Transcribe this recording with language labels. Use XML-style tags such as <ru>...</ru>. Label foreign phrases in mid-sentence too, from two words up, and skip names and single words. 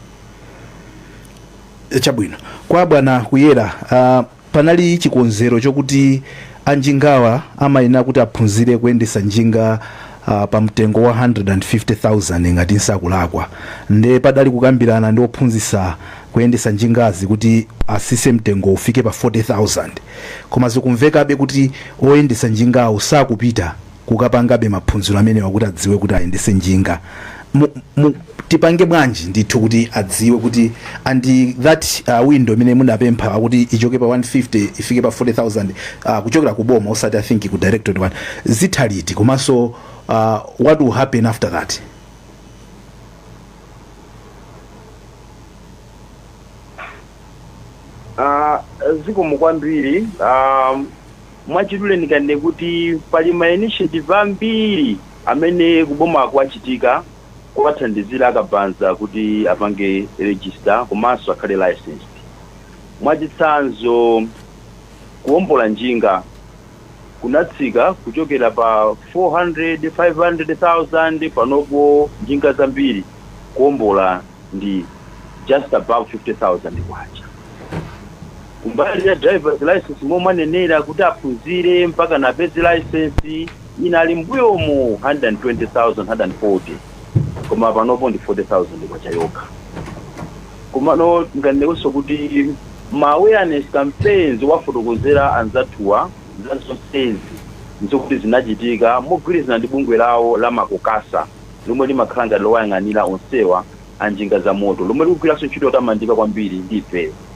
<ny>Chabwino kwa bwana Kuyera, panali chikonzero chokuti anjingawa amayenera kuti aphunzire kuyendesa njinga pa mtengo wa 150,000 ngati nsakulakwa, nde padali kukambirana ndi ophunzitsa kuyendesa njingazi kuti asise mtengo ufike pa 40,000, koma zikumvekabe kuti oyendesa njingawo sakupita kukapangabe maphunziro amenewa kuti adziwe kuti ayendese njinga. Tipange bwanji ndithu kuti adziwe kuti</ny> <en>and that window</en> <ny>imene munapempha kuti ichoke pa 150 ifike pa 40,000 kuchokera ku boma osati</ny> <en>I think</en> <ny>ku directorate one zithaliti, komanso</ny> <en>what will happen after that?</en> <ny>Zikomo kwambiri. Mwachidule ndikane kuti pali ma initiative ambiri amene kuboma kwachitika kuwathandizira akabanza kuti apange register komanso akhale licensed. Mwachitsanzo kuombola njinga kunatsika kuchokera pa 400 500,000 panopo njinga zambiri kuombola ndi</ny> <en>just above</en> <ny>50,000 kwacha. Kumbali ya</ny> <en>driver's license</en> <ny>momanenera kuti aphunzire mpaka na</ny> <en>base license</en> <ny>inali mbuyomo 120,000 140, koma panopo ndi 40,000 kwacha yokha. Komano nganenso kuti ma</ny> <en>awareness campaigns</en> <ny>wafotokozera anzathuwa zasonsezi nzokuti zinachitika mogwirizana ndi bungwe lawo la makokasa lomwe limakhala ngati lowayang'anira onsewa anjinga za moto lomwe likugwiranso ntchito yotamandika kwambiri ndi ife.</ny>